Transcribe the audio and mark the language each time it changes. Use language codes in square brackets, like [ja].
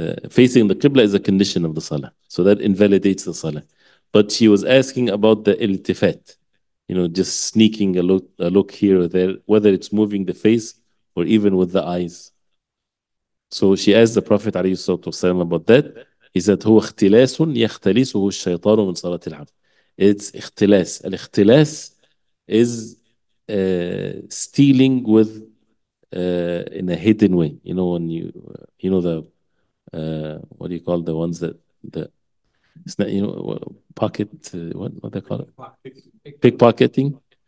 [en] Facing the qibla is a condition of the salah. So that invalidates the salah. But she was asking about the iltifat, you know, just sneaking a look here or there, whether it's moving the face or even with the eyes. So she asked the Prophet ﷺ about that. He said, [ar] هو اختلاس يختلسه الشيطان من صلاة العبد. [en] It's اختلاس. الاختلاس is stealing with in a hidden way. You know, when you know the what do you call the ones that the it's not, you know, pocket what they call it, pickpocketing.